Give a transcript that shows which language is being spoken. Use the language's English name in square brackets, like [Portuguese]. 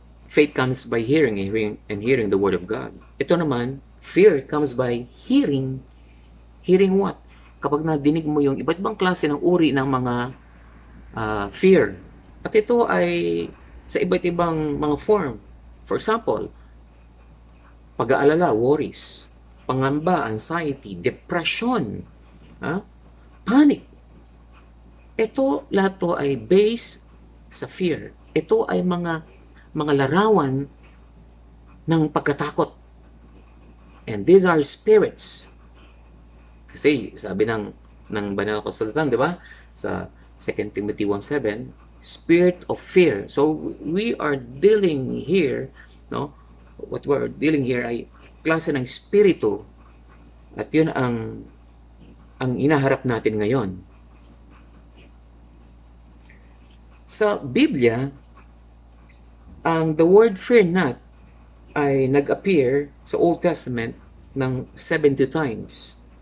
[English] Faith comes by hearing and hearing the word of God. [Filipino] Ito naman, [English] fear comes by hearing. Hearing what? [Filipino] Kapag nadinig mo yung iba't ibang klase ng uri ng mga fear. At ito ay sa iba't ibang mga form. [English] For example, [Filipino] pag-aalala, worries, pangamba, anxiety, depression, panic. Ito, lahat to ay based sa fear. Ito ay mga larawan ng pagkatakot. [English] And these are spirits. [Filipino] Kasi sabi ng banal na kasulatan, di ba? Sa 2 Timothy 1:7, spirit of fear. [English] So we are dealing here, no? What we're dealing here [Filipino] ay klase ng spirito, at yun ang inaharap natin ngayon. Sa Biblia, [English] the word fear not [Filipino] ay nag-appear sa [English] Old Testament ng 72 times.